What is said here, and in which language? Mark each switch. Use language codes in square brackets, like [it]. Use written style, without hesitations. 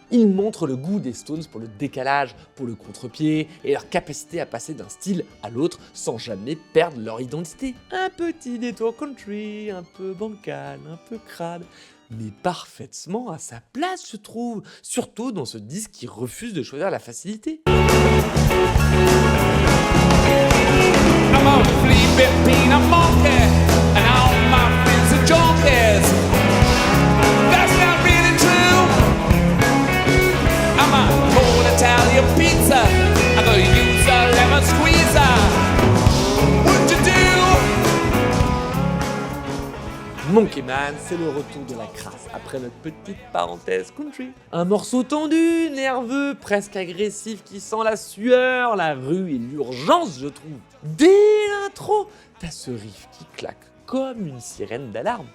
[fr] Il montre le goût des Stones pour le décalage, pour le contre-pied et leur capacité à passer d'un style à l'autre sans jamais perdre leur identité. Un petit détour country, un peu bancal, un peu crade, mais parfaitement à sa place, je trouve, surtout dans ce disque qui refuse de choisir la facilité. [en] I'm a flea bit being a monkey, and all my friends are junkies. That's not really true. I'm a cold Italian pizza. I could use a lemon squeezer. What'd you do? [fr] Monkey Man, c'est le retour de la crasse après notre petite parenthèse country. Un morceau tendu, nerveux, presque agressif qui sent la sueur, la rue et l'urgence, je trouve. Dès l'intro, t'as ce riff qui claque comme une sirène d'alarme.